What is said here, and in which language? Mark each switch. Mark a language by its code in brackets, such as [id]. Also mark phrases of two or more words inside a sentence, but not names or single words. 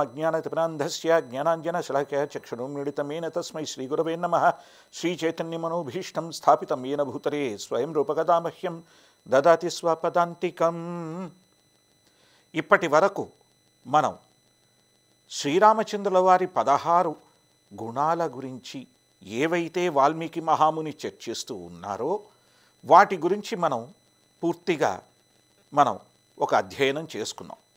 [sa] ज्ञानतिमिरान्धस्य ज्ञानाञ्जनशलाकया चक्षुरुन्मीलितमेन तस्मै श्रीगुरवे नमः। श्रीचैतन्यमनोभीष्टं स्थापितं येन भूतले स्वयं रूपकदा मह्यं ददाति स्वपदान्तिकम्। [te] ఇప్పటి వరకు మనం శ్రీరామచంద్రుల వారి 16 గుణాల గురించి ఏవైతే వాల్మీకి మహాముని చర్చిస్తూ ఉన్నారో వాటి గురించి మనం పూర్తిగా ఒక అధ్యయనం చేసుకున్నాం.